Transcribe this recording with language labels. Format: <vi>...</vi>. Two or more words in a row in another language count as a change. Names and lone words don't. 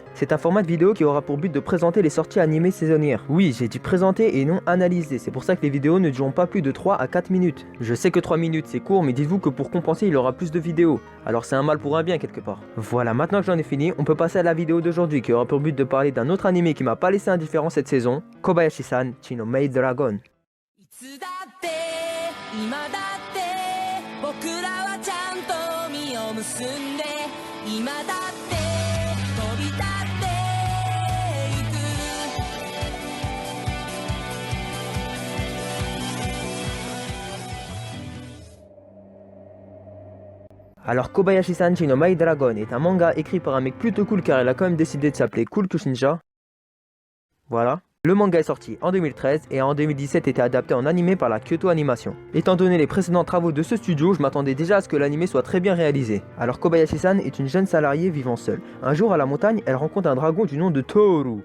<fr>C'est un format de vidéo qui aura pour but de présenter les sorties animées saisonnières. Oui, j'ai dit présenter et non analyser, c'est pour ça que les vidéos ne dureront pas plus de 3 à 4 minutes. Je sais que 3 minutes c'est court, mais dites-vous que pour compenser, il y aura plus de vidéos. Alors c'est un mal pour un bien quelque part. Voilà, maintenant que j'en ai fini, on peut passer à la vidéo d'aujourd'hui qui aura pour but de parler d'un autre animé qui m'a pas laissé indifférent cette saison, Kobayashi-san Chino Maid Dragon.</fr> <ja>いつだって今だって僕らはちゃんと実を結んで今だって飛び立っていく</ja> <fr>Alors Kobayashi-san Chino Maid Dragon est un manga écrit par un mec plutôt cool car il a quand même décidé de s'appeler Cool Kushinja. Voilà. Le manga est sorti en 2013 et en 2017 était adapté en animé par la Kyoto Animation. Étant donné les précédents travaux de ce studio, je m'attendais déjà à ce que l'animé soit très bien réalisé. Alors Kobayashi-san est une jeune salariée vivant seule. Un jour à la montagne, elle rencontre un dragon du nom de Toru.</fr>